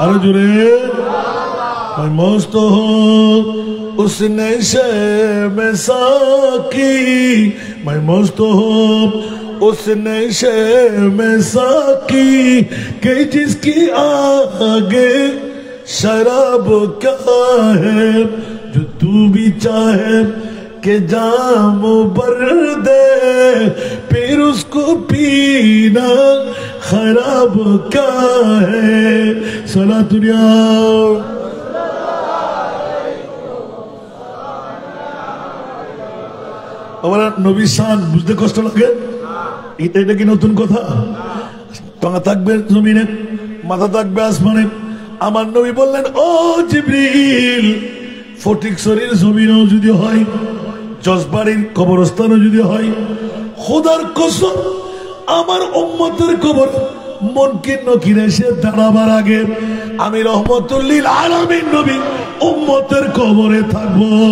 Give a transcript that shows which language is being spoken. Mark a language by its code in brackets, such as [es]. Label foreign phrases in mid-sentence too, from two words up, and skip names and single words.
[ur] ارے جرے میں مست ہوں اس نشے میں ساقی، میں مست ہوں اس نشے میں ساقی کہ جس کی آگے شراب کیا ہے؟ جو تو بھی چاہے کہ جام بھر دے، پھر اس کو پینا خراب کیا ہے؟ صلاۃ الیا [bn] আমার নবী শান বুঝতে কষ্ট লাগে। এটা কি নতুন কথা? পা থাকবে জমিনে, মাথা থাকবে আসমানে। আমার নবী বললেন, ও জিবরিল, ফটিকছড়ির জমিনেও যদি হয়, জজবাড়ির কবরস্থানও যদি হয়, খোদার কসম আমার উম্মতের কবর মুনকির নকির এসে দাঁড়াবার আগে আমি [ar] رحمة للعالمين [bn] নবী উম্মতের কবরে থাকবো।